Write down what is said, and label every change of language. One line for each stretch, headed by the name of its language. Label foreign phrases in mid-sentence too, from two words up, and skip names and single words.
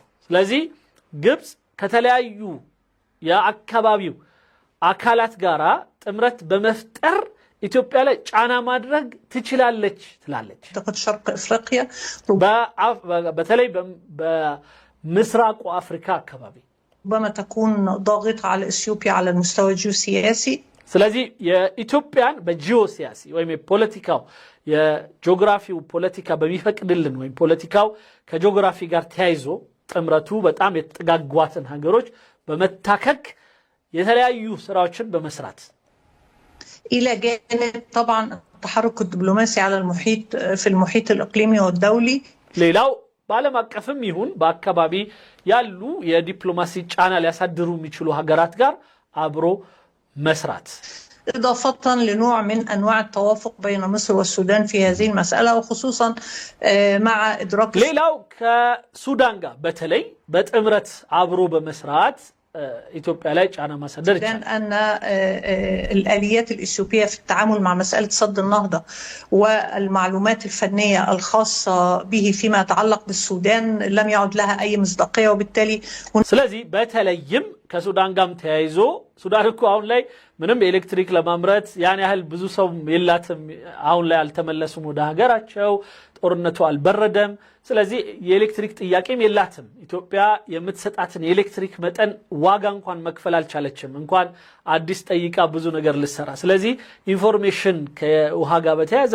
Amharic: ስለዚህ ግብፅ ከተለያዩ የአካባቢው አካላት ጋራ ጥምረት በመፍጠር ኢትዮጵያ ላይ ጫና ማድረግ ትችላለች ትላለች።
Arabic: شرق افريقيا
Amharic: በተለይ በምስራቁ አፍሪካ አካባቢ
Arabic: ربما تكون ضاغطة على إثيوبيا على المستوى الجيوسياسي.
Amharic: ስለዚህ የኢትዮጵያን በጂኦሲያሲ ወይም የፖለቲካው የጂኦግራፊው ፖለቲካ በሚፈቅድልን ወይም ፖለቲካው ከጂኦግራፊ ጋር ተያይዞ ጥምረቱ በጣም የተጠጋጓትን ሀገሮች በመታከክ የተለያዩ ስራዎችን በመስራት
Arabic: إلى جانب طبعا التحرك الدبلوماسي على المحيط في المحيط الإقليمي والدولي.
Amharic: ሌላው በዓለም አቀፍም ይሁን በአካባቢ ያሉ የዲፕሎማሲ ጫና ሊያሳድሩ የሚችሉ ሀገራት ጋር አብሮ መስራት
Arabic: إضافة لنوع من أنواع التوافق بين مصر والسودان في هذه المسألة وخصوصا مع إدراك
Amharic: ሌላው ከሱዳን ጋር በተለይ በጥምረት አብሮ በመስራት ኢትዮጵያ ላይ ጫና ማሳደር ይችላል
Arabic: أن الآليات الإثيوبية في التعامل مع مسألة صد النهضة والمعلومات الفنية الخاصة به فيما يتعلق بالسودان لم يعد لها أي مصداقية وبالتالي
Amharic: ስለዚህ በተለይም ከሱዳን ጋርም ተያይዞ ሱዳን እኮ አሁን ላይ ምንም ኤሌክትሪክ ለማምረት ያን ያህል ብዙ ሰው የላትም አሁን ላይ አልተመለሱም ወደ ሀገራቸው ጦርነቱ አልበረደም ስለዚህ የኤሌክትሪክ ጥያቄም የላትም ኢትዮጵያ የምትሰጣትን የኤሌክትሪክ መጠን ዋጋ እንኳን መክፈል አልቻለችም እንኳን አዲስ ጠይቃ ብዙ ነገር ልሰራ ስለዚህ ኢንፎርሜሽን ከውሃ ጋር በተያያዘ